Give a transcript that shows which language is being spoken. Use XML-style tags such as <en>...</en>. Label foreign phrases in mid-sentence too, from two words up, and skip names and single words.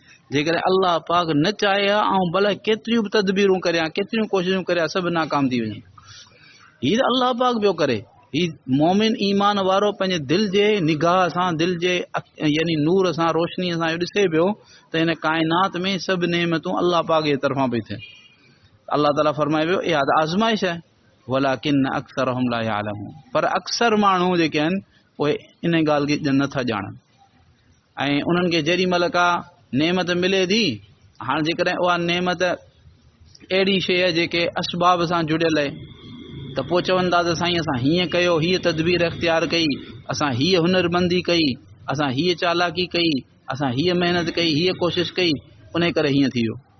<sd>जेकॾहिं अल्लाह पाक न चाहे हा ऐं भले केतिरियूं बि तदबीरूं करियां, केतिरियूं कोशिशूं करियां, सभु नाकाम थी वञनि। हीअ त अल्लाह पाक पियो करे, ही मोमिन ईमान वारो पंहिंजे दिल जे निगाह सां, दिल जे यानी नूर सां, रोशनी सां इहो ॾिसे पियो त हिन काइनात में सभु नेमतूं अल्लाह पाक जे तरफ़ां पई थियनि। अल्लाह ताला फरमाए पियो इहा त आज़माइश आहे,</sd> <ar>ولكن أكثرهم لا يعلمون,</ar> <sd>पर अक्सर माण्हू जेके आहिनि उहे इन ॻाल्हि खे नथा ॼाणनि। ऐं उन्हनि खे जेॾी महिल का नेमत मिले थी, हाणे जेकॾहिं उहा नेमत अहिड़ी शइ आहे जेके असबाब सां जुड़ियल आहे, त पोइ चवनि था त साईं असां हीअं कयो, हीअ तदबीर इख़्तियार कई, असां हीअ हुनरमंदी कई, असां हीअ चालाकी कई, असां हीअ महिनत कई, हीअ कोशिशि कई, उन करे हीअं थी वियो।</sd>